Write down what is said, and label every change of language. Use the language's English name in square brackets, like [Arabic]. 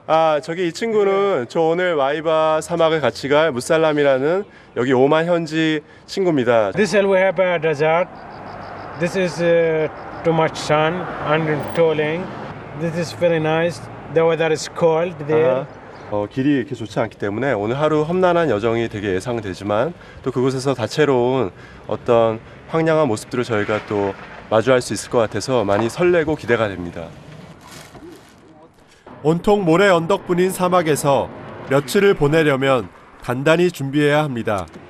[Korean] 아, 저기 이 친구는 저 오늘 와이바 사막을 같이 갈 무살람이라는 여기 오만 현지 친구입니다. [English] This Al Wahaba desert. This is too much sun and tolling. This is very nice. The weather is cold there. [Korean] 길이 이렇게 좋지 않기 때문에 오늘 하루 험난한 여정이 되게 예상되지만 또 그곳에서 다채로운 어떤 황량한 모습들을 저희가 또 마주할 수 있을 것 같아서 많이 설레고 기대가 됩니다. 온통 모래 언덕뿐인 사막에서 며칠을 보내려면 단단히 준비해야 합니다.